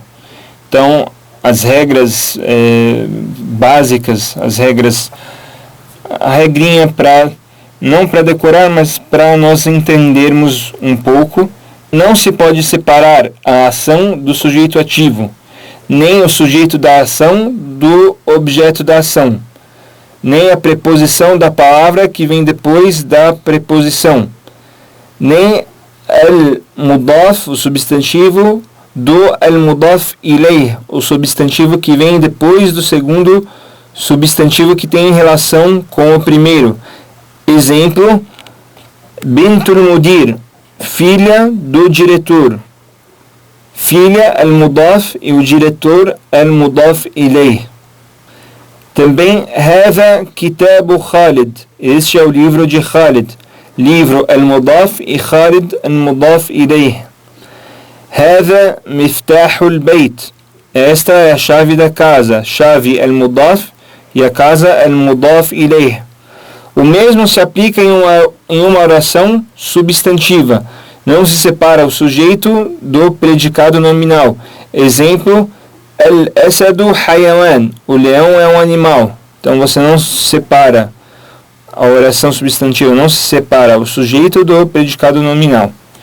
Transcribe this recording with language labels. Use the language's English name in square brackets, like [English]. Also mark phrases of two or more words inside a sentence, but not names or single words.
[Portuguese] Então, as regras básicas, a regrinha não para decorar, mas para nós entendermos um pouco. Não se pode separar a ação do sujeito ativo, nem o sujeito da ação do objeto da ação, nem a preposição da palavra que vem depois da preposição, nem al-mudaf, o substantivo, do [Arabic] المضاف إليه, [Portuguese] o substantivo que vem depois do segundo substantivo que tem relação com o primeiro. Exemplo, [Arabic] بنت المدير, [Portuguese] filha do diretor. Filha al-mudaf e o diretor [Arabic] المضاف إليه. Também هذا كتاب خالد, [Portuguese] este é o livro de Khalid. Livro al-mudaf e Khalid [Arabic] المضاف إليه. هذا مفتاح البيت, [Portuguese] esta é a chave da casa. Chave al-mudaf e a casa [Arabic] المضاف إليه. [Portuguese] O mesmo se aplica em uma oração substantiva. Não se separa o sujeito do predicado nominal. Exemplo, [Arabic] الأسد حيوان, [Portuguese] o leão é um animal. Então você não separa a oração substantiva, não se separa o sujeito do predicado nominal.